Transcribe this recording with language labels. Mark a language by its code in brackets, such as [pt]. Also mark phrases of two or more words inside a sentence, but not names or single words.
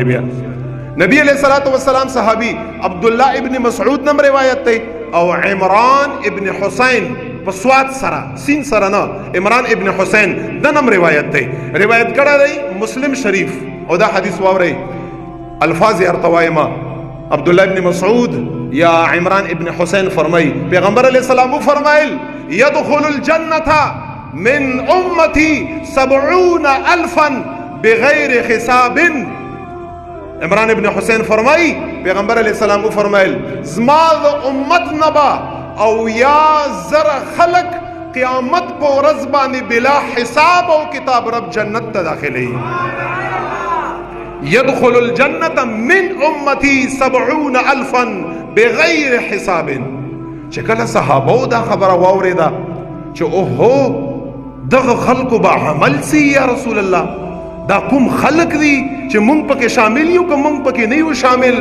[ps] بیا نبی [ar] علیه الصلاة والسلام [ps] صحابي عبدالله ابن مسعود نم روایت دی او عمران ابن حسین په سواد سره سین سره نه، عمران ابن حسین د نم روایت دی، روایت کړه دی مسلم شریف. او دا حدیث واورئ الفاظ ارتوایما. عبدالله ابن مسعود یا عمران ابن حسین فرمائی پیغمبر [ar] علیہ السلام [ps] فرمائل [ar] یدخل الجنة من امتی 70,000 بغیر حساب. [ps] عمران ابن حسین فرمائی پیغمبر [ar] علیہ السلام [ps] فرمائل زما د امت نبا او یا زر خلق قیامت په ورځ باندې بلا حساب او کتاب رب جنت ته داخلي. [ar] يدخل الجنة من امتی 70,000 بغیر حساب. [ps] چې کله صحابو دا خبره واورېده چې اوهو دغه خلکو به عمل سي [ar] یا رسول الله، [ps] دا کوم خلق دي چې مونږ پکې شامل یو که مونږ پکې نه یو شامل؟